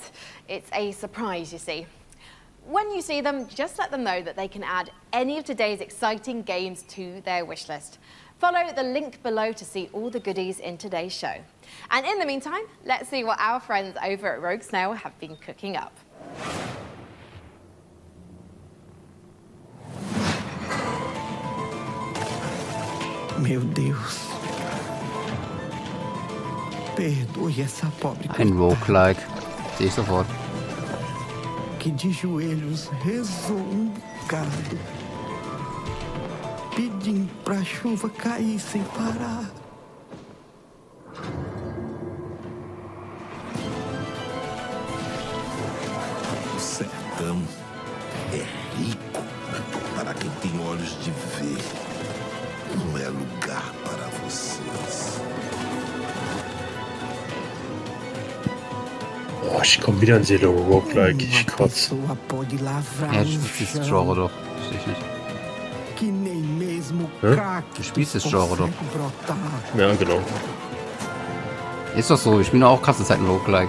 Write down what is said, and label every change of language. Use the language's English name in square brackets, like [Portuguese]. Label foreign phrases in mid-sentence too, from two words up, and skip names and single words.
[English] It's a surprise, you see. When you see them, just let them know that they can add any of today's exciting games to their wish list. Follow the link below to see all the goodies in today's show. And in the meantime, let's see what our friends over at Rogue Snail have been cooking up. [Portuguese] Meu Deus. Perdoe essa pobre [German] Ein Roguelike. Sehe ich sofort. [Portuguese] que de joelhos rezou bocado, pedindo pra chuva cair sem parar. O sertão é rico para quem tem olhos de ver. Não é lugar para vocês. [German] Oh, ich komme wieder an Seele Roguelike, ich kotze. Ja, du spielst das Genre doch. Verstehe ich nicht. Du spielst das Genre doch. Ja, genau. Ist doch so, ich spiele auch krasse Zeiten Roguelike.